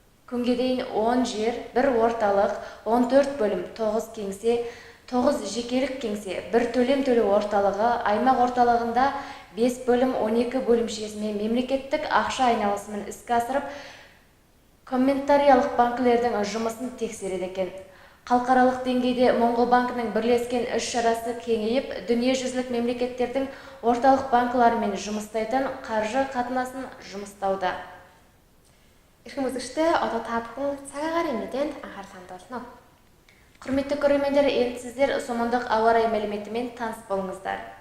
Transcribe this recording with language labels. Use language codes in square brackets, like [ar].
[kk] күнге дейін 10 жер, 1 орталық, 14 бөлім, 9 кеңсе, 9 жекелік кеңсе, 1 төлем төлеу орталығы, аймақ орталығында 5 бөлім, 12 бөлімшесімен мемлекеттік ақша айналысымен іске асырып, комментариялық банкілердің жұмысын тексереді екен. Халықаралық деңгейде Моңғол банкінің бірлескен іс-шарасы кеңейіп, дүниежүзілік мемлекеттердің орталық банкыларымен жұмыстайтын қаржы қатынасын жұмыстауда. [mn] Эрхэм үзэгчдээ одоо та бүхэн цагаан гарын мэдээнд анхаарал хандуулна. [kk] Құрметті көрермендер, енді сіздер сомондық ауа райы мәліметімен таныс болыңыздар.